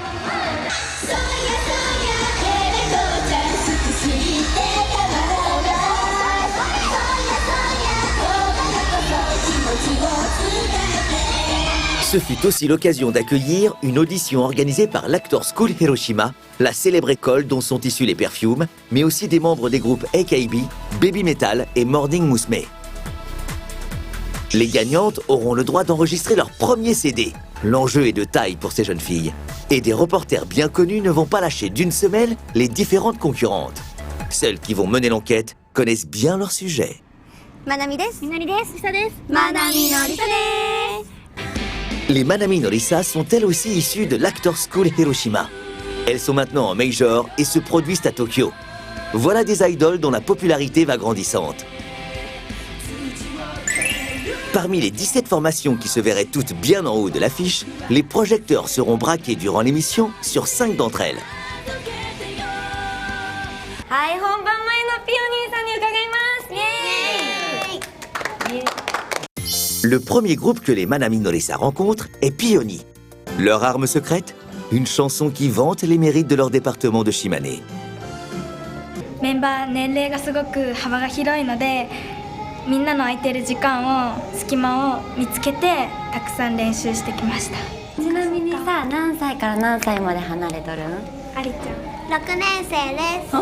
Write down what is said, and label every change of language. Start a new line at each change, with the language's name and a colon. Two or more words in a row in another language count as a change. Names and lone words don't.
French: Ce fut aussi l'occasion d'accueillir une audition organisée par l'Actors School Hiroshima, la célèbre école dont sont issus les Perfumes, mais aussi des membres des groupes AKB, Baby Metal et Morning Musume. Les gagnantes auront le droit d'enregistrer leur premier CD. L'enjeu est de taille pour ces jeunes filles. Et des reporters bien connus ne vont pas lâcher d'une semelle les différentes concurrentes. Celles qui vont mener l'enquête connaissent bien leur sujet.
Japanese: Manami desu. Minori desu. Lisa desu. Manami Norisa desu.
French: Les Manami Norisa sont elles aussi issues de l'Actors School Hiroshima. Elles sont maintenant en major et se produisent à Tokyo. Voilà des idoles dont la popularité va grandissante. Parmi les 17 formations qui se verraient toutes bien en haut de l'affiche, les projecteurs seront braqués durant l'émission sur 5 d'entre elles. Le premier groupe que les Manami Norisa rencontrent est Peony. Leur arme secrète? Une chanson qui vante les mérites de leur département de Shimane.
Japanese: メンバー年齢がすごく幅が広いので、みんなの空いてる時間を隙間を見つけてたくさん練習してきました。ちなみにさ、何歳から何歳まで離れとるん？ありちゃん 6年生です。